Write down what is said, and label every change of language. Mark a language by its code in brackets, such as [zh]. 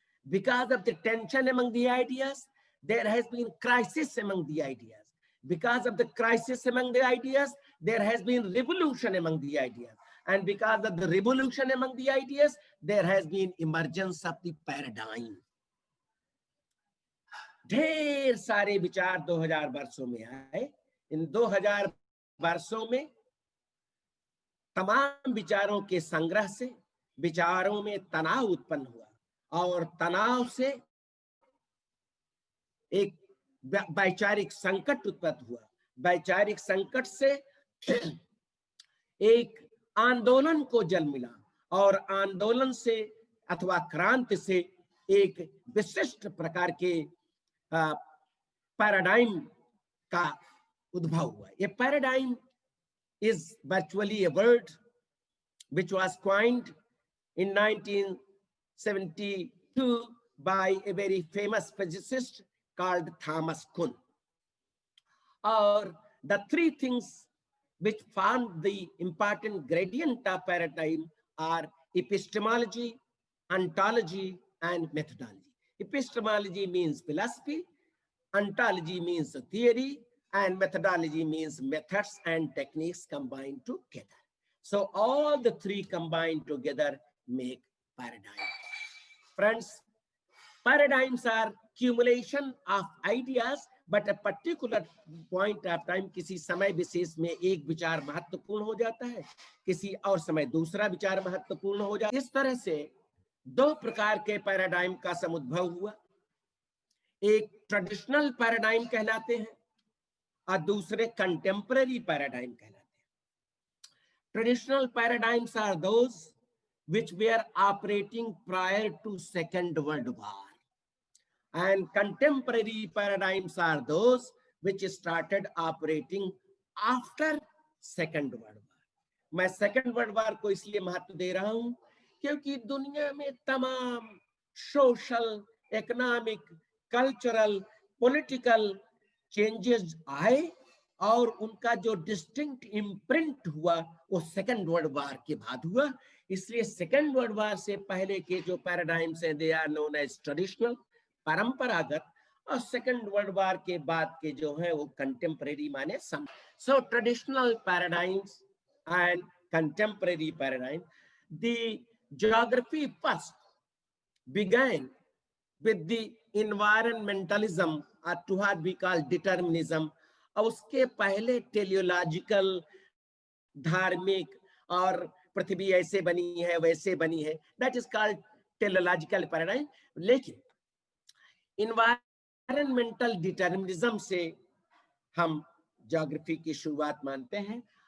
[en] Because of the tension among the ideas, there has been crisis among the ideas. Because of the crisis among the ideas, there has been revolution among the ideas. And because of the revolution among the ideas, there has been emergence of the paradigm. [hi] ढेर सारे विचार 2000 वर्षों में आए. इन 2000 वर्षों में तमाम विचारों के संग्रह से विचारों में तनाव उत्पन्न हुआ और तनाव से एक वैचारिक संकट उत्पन्न हुआ. वैचारिक संकट से एक आंदोलन को जन्म मिला और आंदोलन से अथवा क्रांति से एक विशिष्ट प्रकार के पैराडाइम का उद्भव हुआ. [en] ये paradigm is virtually a word which was coined in 1972 by a very famous physicist called Thomas Kuhn. Or the three things which form the important gradient of paradigm are epistemology, ontology, and methodology. Epistemology means philosophy, ontology means theory, and methodology means methods and techniques combined together. So all the three combined together make paradigm. Friends, paradigms are accumulation of ideas, but a particular point of time, [hi] किसी समय विशेष में एक विचार महत्वपूर्ण हो जाता है, किसी और समय दूसरा विचार महत्वपूर्ण हो जाता है. इस तरह से दो प्रकार के पैराडाइम का समुद्भव हुआ. एक ट्रेडिशनल पैराडाइम कहलाते हैं और दूसरे कंटेम्पररी पैराडाइम कहलाते हैं. [en] Traditional paradigms are those which were operating prior to Second World War, and contemporary paradigms are those which started operating after Second World War. [hi] मैं Second World War को इसलिए महत्व दे रहा हूं क्योंकि दुनिया में तमाम social, economic, cultural, political changes आए और उनका जो डिस्टिंक्ट इम्प्रिंट हुआ वो सेकेंड वर्ल्ड वार के बाद हुआ. इसलिए सेकेंड वर्ल्ड वार से पहले के जो पैराडाइम्स हैं [en] they are known as traditional, [hi] परंपरागत, और सेकेंड वर्ल्ड वार के बाद के जो है वो कंटेम्परेरी माने सम. [en] So traditional paradigms and contemporary paradigm. The geography first began with the environmentalism or to what we call determinism. [hi] और उसके पहले टेलियोलॉजिकल, धार्मिक और पृथ्वी ऐसे बनी है वैसे बनी है, [en] That is called teleological paradigm. [hi] लेकिन इन्वायरमेंटल डिटर्मिनिज्म से हम ज्योग्राफी की शुरुआत मानते हैं.